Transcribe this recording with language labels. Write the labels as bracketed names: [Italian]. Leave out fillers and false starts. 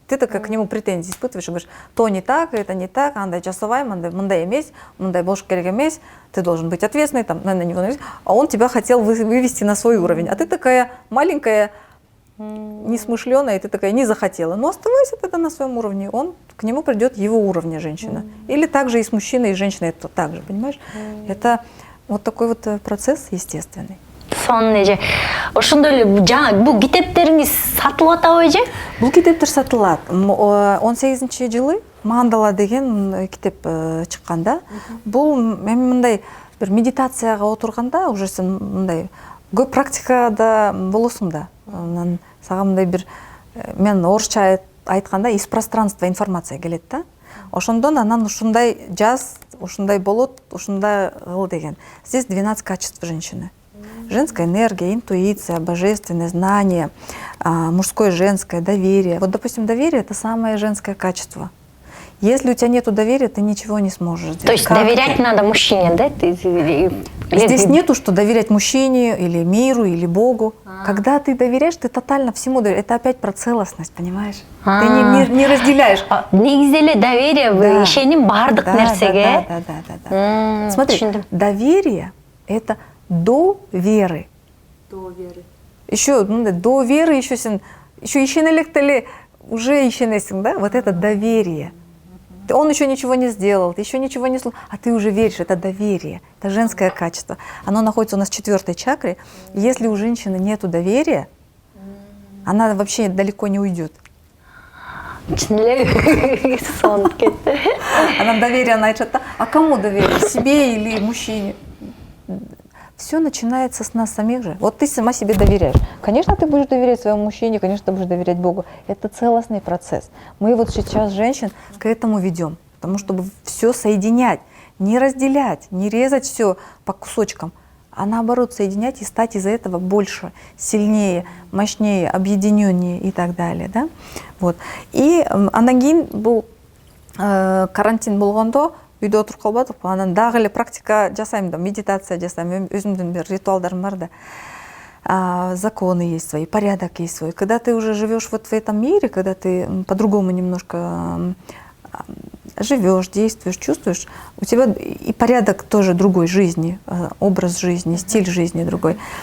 [Russian] Ты такая к нему претензии испытываешь, и говоришь, то не так, это не так, [Kyrgyz] андай жасавай, мындай эмес, мындай болуш керек эмес, [Russian] ты должен быть ответственный, там, на него, а он тебя хотел вывести на свой уровень. А ты такая маленькая, несмышленая, и ты такая не захотела. Но оставайся тогда на своем уровне, к нему придет его уровня женщина. Или также и с мужчиной, и с женщиной это так же, понимаешь? Это вот такой вот процесс естественный. [Kyrgyz] Сонун эже ошондой эле жаңа бул китептериңиз сатылып атабы эже? Бул китептер сатылат. 18-жылы Мандала деген китеп чыккан да. Бул эми мындай бир медитацияга отурганда уже сен мындай көп практикада болосуң да. Анан сага мындай бир мен орусча айтканда [Russian] из пространства информация [Kyrgyz] келет да. Ошондон анан ушундай жаз, ушундай болот, ушундай кыл деген. [Russian] Здесь 12 качеств женщины. Женская энергия, интуиция, божественное знание, мужское, женское, доверие. Вот, допустим, доверие – это самое женское качество. Если у тебя нет доверия, ты ничего не сможешь сделать. То есть доверять надо мужчине, да? Здесь нету, что доверять мужчине, или миру, или Богу. Когда ты доверяешь, ты тотально всему доверяешь. Это опять про целостность, понимаешь? Ты не разделяешь. [Kyrgyz] Негизи эле доверие ишеним бардык нерсеге. [Russian] Да. Смотри, доверие – это до веры. До веры. Еще до веры, еще [Kyrgyz] ишенелектеле [Russian] уже [Kyrgyz] ишенесің, [Russian] да? Вот это доверие. Он еще ничего не сделал, ты еще ничего не слушал, а ты уже веришь. Это доверие, это женское качество. Оно находится у нас в 4-й чакре. Если у женщины нету доверия, она вообще далеко не уйдет. Она доверие, она айтат, а кому доверие? Себе или мужчине? Все начинается с нас самих же. Вот ты сама себе доверяешь. Конечно, ты будешь доверять своему мужчине, конечно, ты будешь доверять Богу. Это целостный процесс. Мы вот сейчас женщин к этому ведем, потому чтобы все соединять, не разделять, не резать все по кусочкам, а наоборот соединять и стать из-за этого больше, сильнее, мощнее, объединеннее и так далее. Да? Вот. [Kyrgyz] И андан кийин бул карантин болгондо үйдө отуруп калбадык, анан дагы эле практика жасайм да, медитация жасайм, өзүмдүн бир ритуалдарым бар да. [Russian] Законы есть свои, порядок есть свой. Когда ты уже живешь вот в этом мире, когда ты по-другому немножко живешь, действуешь, чувствуешь, у тебя и порядок тоже другой жизни, образ жизни, стиль жизни другой.